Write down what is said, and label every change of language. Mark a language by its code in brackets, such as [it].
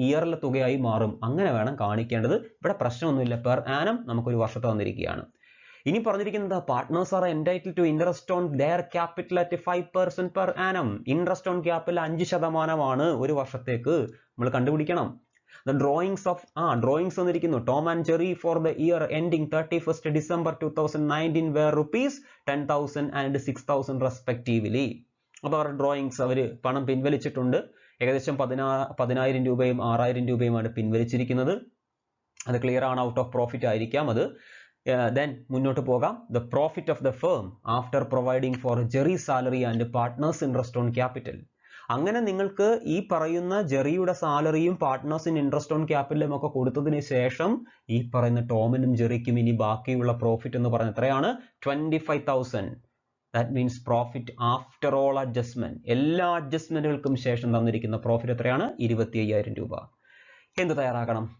[ml] ഇയറിലെ തുകയായി മാറും. അങ്ങനെ വേണം കാണിക്കേണ്ടത്. ഇവിടെ പ്രശ്നമൊന്നുമില്ല. [en] per annum [ml] നമുക്കൊരു വർഷത്തെ തന്നിരിക്കുകയാണ്. ഇനി പറഞ്ഞിരിക്കുന്നത്, [en] Partners are entitled to interest on their capital at 5% per annum. [ml] Interest on capital 5% ഒരു വർഷത്തേക്ക് നമ്മൾ കണ്ടുപിടിക്കണം. [en] The drawings [ml] വന്നിരിക്കുന്നു. [en] Tom and Jerry for the year ending 31st December 2019 were ₹10,000 and ₹6,000 respectively. [ml] അപ്പോൾ അവരുടെ ഡ്രോയിങ്സ്, അവർ പണം പിൻവലിച്ചിട്ടുണ്ട്. ഏകദേശം 10,000 രൂപയും 6,000 രൂപയുമാണ് പിൻവലിച്ചിരിക്കുന്നത്. അത് ക്ലിയർ ആണ്. [en] out of profit [ml] ആയിരിക്കാം അത്. [en] Then [ml] മുന്നോട്ട് പോകാം. [en] The profit of the firm after providing for Jerry's salary and partners interest on capital. [ml] അങ്ങനെ നിങ്ങൾക്ക് ഈ പറയുന്ന ജെറിയുടെ സാലറിയും പാർട്ട്നേഴ്സിന് ഇൻട്രസ്റ്റ് ഓൺ ക്യാപിറ്റലും ഒക്കെ കൊടുത്തതിന് ശേഷം ഈ പറയുന്ന ടോമിനും ജെറിക്കും ഇനി ബാക്കിയുള്ള പ്രോഫിറ്റ് എന്ന് പറയുന്നത് എത്രയാണ്? 25,000. [en] that means profit after all adjustment, [ml] എല്ലാ അഡ്ജസ്റ്റ്മെന്റുകൾക്കും ശേഷം തന്നിരിക്കുന്ന പ്രോഫിറ്റ് എത്രയാണ്? 25,000 രൂപ. എന്ത് തയ്യാറാക്കണം?